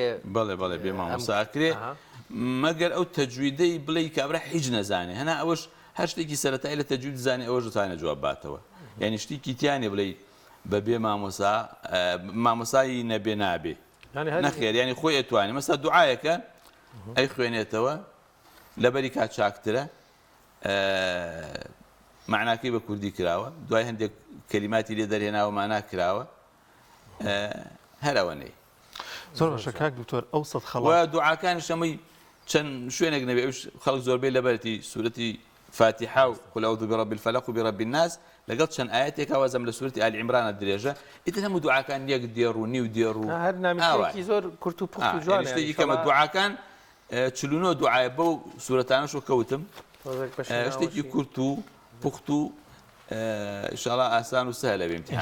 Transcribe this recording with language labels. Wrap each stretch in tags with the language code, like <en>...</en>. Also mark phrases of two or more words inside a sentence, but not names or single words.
<ckb>بەڵێ بێ مامۆستا ئەکرێ مەگەر ئەو تەجویدەی بڵێ کابرا هیچ نەزانێ هەنا ئەوەش هەر شتێکی سەرەتایی لە تەجوید زانێ ئەوەش دەتوانێت جواب باتەوە یعنی شتێکی تیانێ بڵێ بەبێ مامۆسایی نەبێ نابێ نەخێر ینی خۆی ئەتوانێت مەستا دوعایەکە ئەی خوێنێتەوە لەبەری کات چاکترە معناکەی بە کوردی کراوە دوای هەندێک کەلیماتی لێ دەرهێناوە مانا کراوە هەرەوەنەی زۆر باشە کاک دکتۆر ئەو سەد خەڵات دوعاکانی شەمەی چەند شوێنێک نەبێ خەڵک زۆربەی لەبەرتی سوورەتی فاتحە و</ckb> <ar>قل أعوذ برب الفلق وبرب الناس</ar> <ckb>لەگەڵ چەند ئاەتێک وەزەم لە سوورەتی آل عیمرانە درێژە ئیتر هەموو دوعاکان یەک دێڕ و نیو دێڕ و هەر نامیکی زۆر کورت و پوخت و جوانە شتێکی کەمە دوعاکان چلونۆ دوعایە بەو سوورەتانەش و کەوتم شتێکی کورت و پوخت و ئینشاءڵڵا ئاسان و سەهلە بێ ئیمتیحان</ckb>